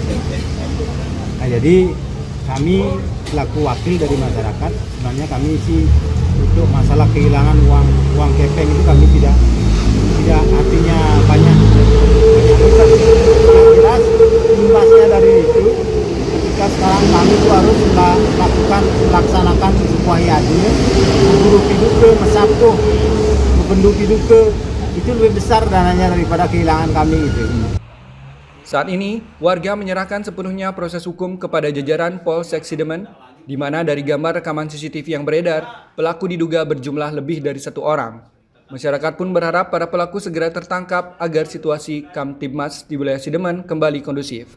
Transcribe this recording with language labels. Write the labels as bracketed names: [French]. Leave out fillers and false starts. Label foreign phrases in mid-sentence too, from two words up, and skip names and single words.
[Indonesian] Nah, jadi kami selaku wakil dari masyarakat, sebenarnya kami sih untuk masalah kehilangan uang kepeng itu kami tidak artinya banyak besar. Yang jelas imbasnya dari itu, ketika sekarang kami itu harus melaksanakan sebuah adil, guru piduke, mesabtuh, membendu piduke, itu lebih besar dananya daripada kehilangan kami itu. Saat ini, warga menyerahkan sepenuhnya proses hukum kepada jajaran Polsek Sidemen, di mana dari gambar rekaman CCTV yang beredar, pelaku diduga berjumlah lebih dari 1 orang. Masyarakat pun berharap para pelaku segera tertangkap agar situasi Kamtibmas di wilayah Sidemen kembali kondusif.